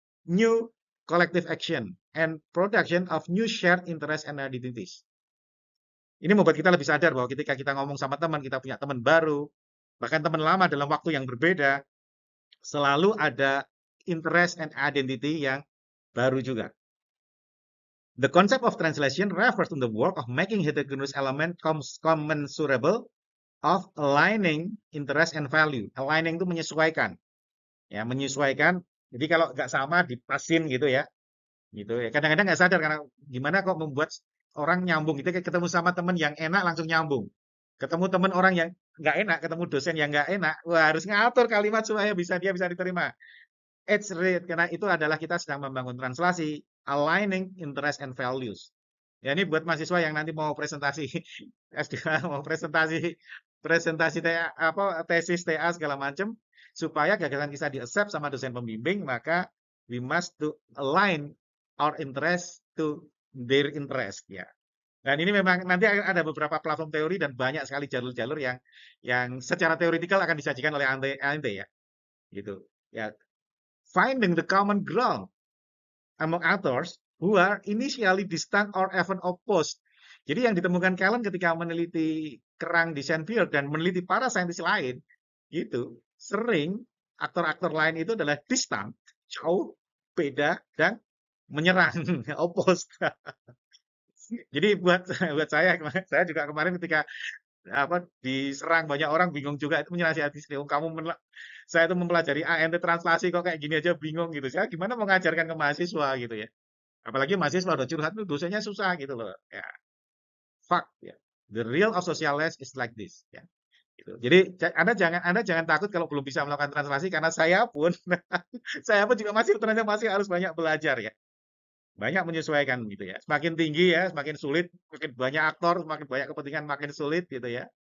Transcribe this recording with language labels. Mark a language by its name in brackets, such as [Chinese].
[English] New collective action and production of new shared interest and identities. [Indonesian] Ini membuat kita lebih sadar bahwa ketika kita ngomong sama teman, kita punya teman baru, bahkan teman lama dalam waktu yang berbeda, selalu ada [English] interest and identity [Indonesian] yang baru juga. [English] The concept of translation refers to the work of making heterogeneous element commensurable of aligning interest and value. [Indonesian] Aligning itu menyesuaikan, ya menyesuaikan. Jadi kalau nggak sama dipasin gitu ya. Kadang-kadang nggak sadar karena gimana kok membuat orang nyambung gitu. Kayak ketemu sama teman yang enak langsung nyambung. Ketemu teman orang yang nggak enak, ketemu dosen yang nggak enak, wah harus ngatur kalimat supaya dia bisa diterima. [English] It's read [Indonesian] karena itu adalah kita sedang membangun translasi, [English] aligning interest and values. [Indonesian] Ya ini buat mahasiswa yang nanti mau presentasi S2, mau presentasi presentasi tesis TA segala macam supaya gagasan kita di-accept sama dosen pembimbing, maka [English] we must to align our interest to their interest [Indonesian] ya. Dan ini memang nanti ada beberapa platform teori dan banyak sekali jalur-jalur yang secara teoritikal akan disajikan oleh ANT ya. Gitu. [English] Ya, finding the common ground among authors who are initially distant or even opposed. [Indonesian] Jadi yang ditemukan Callan ketika meneliti kerang di Sandfield dan meneliti para saintis lain, itu sering aktor-aktor lain itu adalah distant, jauh, beda, dan menyerang, opposed. Jadi buat saya juga kemarin ketika diserang banyak orang bingung juga itu menasihati saya itu mempelajari ANT translasi kok kayak gini aja bingung gitu. Saya gimana mau ngajarkan ke mahasiswa gitu ya. Apalagi mahasiswa udah curhat tuh dosennya susah gitu loh. Ya, fuck ya. [English] The real of socialist is like this [Indonesian] ya. Gitu. Jadi Anda jangan takut kalau belum bisa melakukan translasi karena saya pun saya pun juga ternyata masih harus banyak belajar ya. Banyak menyesuaikan gitu ya. Semakin tinggi ya, semakin sulit, semakin banyak aktor, semakin banyak kepentingan, makin sulit gitu ya.